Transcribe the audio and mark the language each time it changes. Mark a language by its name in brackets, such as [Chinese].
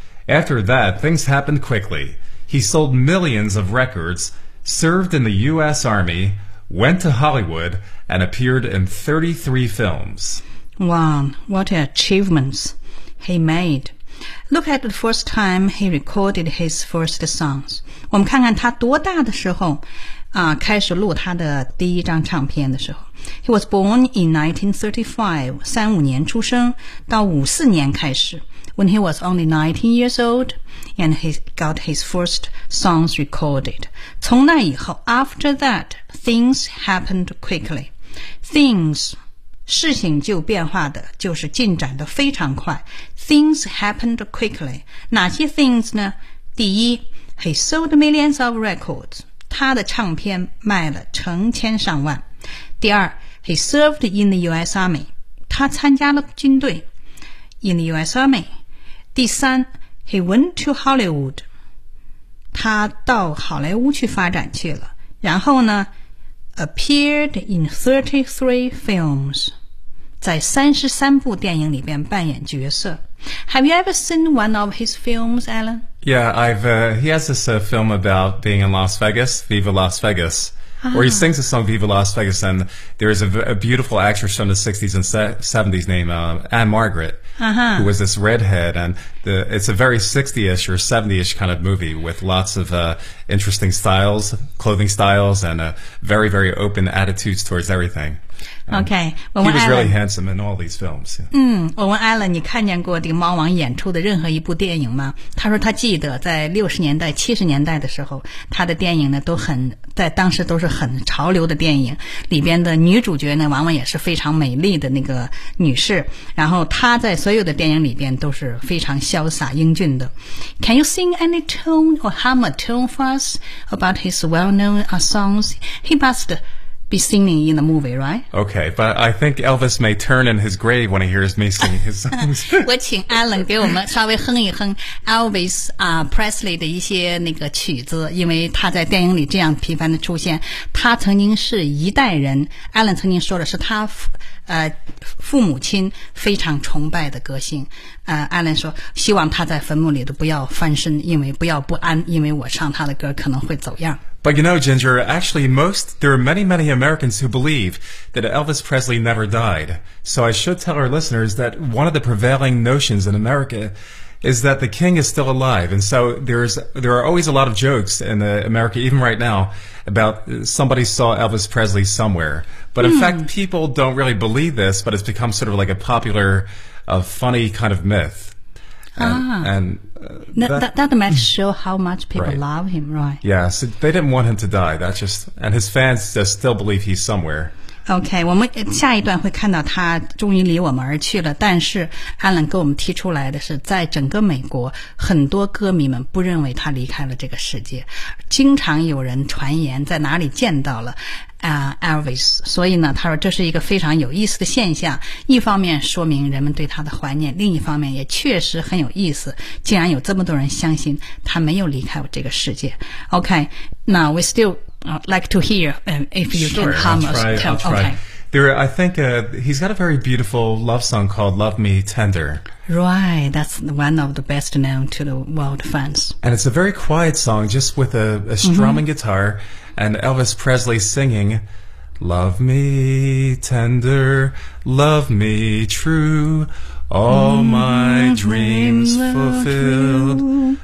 [English] After that, things happened quickly. He sold millions of records, served in the U.S. Army, went to Hollywood, and appeared in 33 films. Wow, what achievements he made. Look at the first time he recorded his first songs. [Chinese] 我们看看他多大的时候开始录他的第一张唱片的时候。 [English] He was born in 1935, [Chinese] 35年出生到54年开始 [English] when he was only 19 years old and he got his first songs recorded. [Chinese] 从那以后 [English] after that, things happened quickly. [Chinese] Things, 事情就变化的就是进展的非常快。 [English] Things happened quickly. [Chinese] 哪些 things 呢？第一 [English] he sold millions of records. [Chinese] 他的唱片卖了成千上万。第二 [English] he served in the U.S. Army. [Chinese] 他参加了军队 [English] in the U.S. Army. [Chinese] 第三 [English] he went to Hollywood. [Chinese] 他到好莱坞去发展去了。然后呢 [English] appeared in 33 films. [Chinese] 在33部电影里边扮演角色。 [English] Have you ever seen one of his films, Alan? Yeah, he has this film about being in Las Vegas, Viva Las Vegas,where he sings the song Viva Las Vegas, and there is a beautiful actress from the 60s and 70s named Anne Margaret,who was this redhead, and it's a very 60-ish or 70-ish kind of movie with lots of interesting styles, clothing styles, and very, very open attitudes towards everything. Okay, he was Alan, really handsome in all these films.、 Yeah. [Chinese] 嗯，我问 Alan， 你看见过这个猫王演出的任何一部电影吗？他说他记得在60年代、70年代的时候，他的电影呢都很在当时都是很潮流的电影，里边的女主角呢往往也是非常美丽的那个女士。然后他在所有的电影里边都是非常潇洒英俊的。 [English] Can you sing any tune or hum a tune for us about his well-known songs? He must. Be singing in the movie, right? Okay, but I think Elvis may turn in his grave when he hears me singing his songs. [Chinese] 我请 Alan 给我们稍微哼一哼 Elvis Presley 的一些那个曲子，因为他在电影里这样频繁的出现。他曾经是一代人 ，Alan 曾经说的是他父母亲非常崇拜的歌星。 Alan 说希望他在坟墓里都不要翻身，因为不要不安，因为我唱他的歌可能会走样。 [English] But you know, Ginger, actually there are many, many Americans who believe that Elvis Presley never died. So I should tell our listeners that one of the prevailing notions in America is that the king is still alive. And so there are always a lot of jokes in America, even right now, about somebody saw Elvis Presley somewhere. But in fact, people don't really believe this, but it's become sort of like a popular, funny kind of myth. That might show how much people right. love him, right? Yeah, so they didn't want him to die. That's just, and his fans just still believe he's somewhere. [Chinese] Okay, 我们下一段会看到他终于离我们而去了。但是 Alan 给我们提出来的是，在整个美国，很多歌迷们不认为他离开了这个世界。经常有人传言在哪里见到了。Elvis, 所以呢他说这是一个非常有意思的现象，一方面说明人们对他的怀念，另一方面也确实很有意思，竟然有这么多人相信他没有离开这个世界。 [English] OK, now we still like to hear if you sure, can hum I'll try. I think he's got a very beautiful love song called Love Me Tender. Right, that's one of the best known to the world fans. And it's a very quiet song, just with a strumming guitarAnd Elvis Presley singing, Love me tender, love me true, all my dreams fulfilled.